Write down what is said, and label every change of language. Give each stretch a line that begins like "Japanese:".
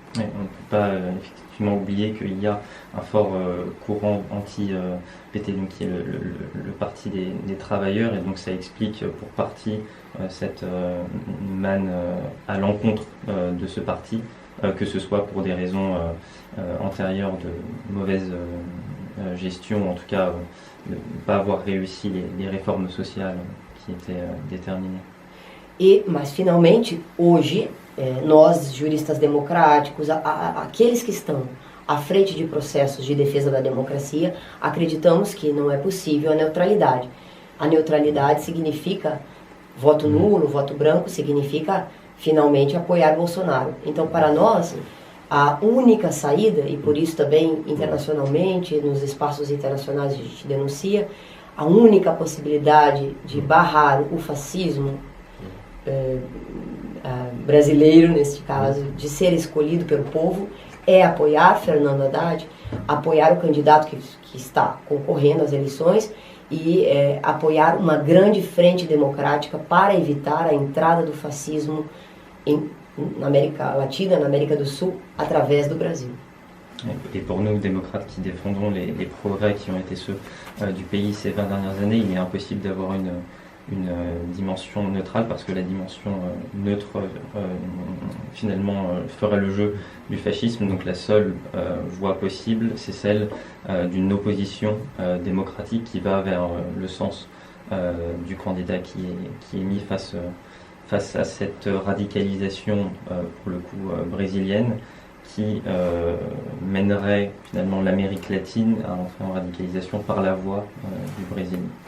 French: On ne peut pas effectivement oublier qu'il y a un fort courant anti-PT, donc qui est le parti des travailleurs, et donc ça explique pour partie cette manne à l'encontre de ce parti, que ce soit pour des raisons antérieures de mauvaise gestion, ou en tout cas de ne pas avoir réussi les réformes sociales qui étaient déterminées.
Portuguese: Mas finalmente, hoje, nós, juristas democráticos, aqueles que estão à frente de processos de defesa da democracia, acreditamos que não é possível a neutralidade. A neutralidade significa voto nulo, voto branco, significa finalmente apoiar Bolsonaro. Então, para nós, a única saída, e por isso também internacionalmente, nos espaços internacionais a gente denuncia, a única possibilidade de barrar o fascismo brasileiro, neste caso, de ser escolhido pelo povo, é apoiar Fernando Haddad, apoiar o candidato que está concorrendo às eleições e apoiar uma grande frente democrática para evitar a entrada do fascismo na América Latina, na América do Sul, através do Brasil.
French: Et pour nous, démocrates qui défendons les progrès qui ont été ceux du pays ces 20 dernières années, il est impossible d'avoir une dimension neutrale, parce que la dimension neutre finalement ferait le jeu du fascisme. Donc la seule voie possible, c'est celle d'une opposition démocratique qui va vers le sens du candidat qui est mis face à cette radicalisation pour le coup brésilienne, qui mènerait finalement l'Amérique latine à entrer en radicalisation par la voie du Brésil.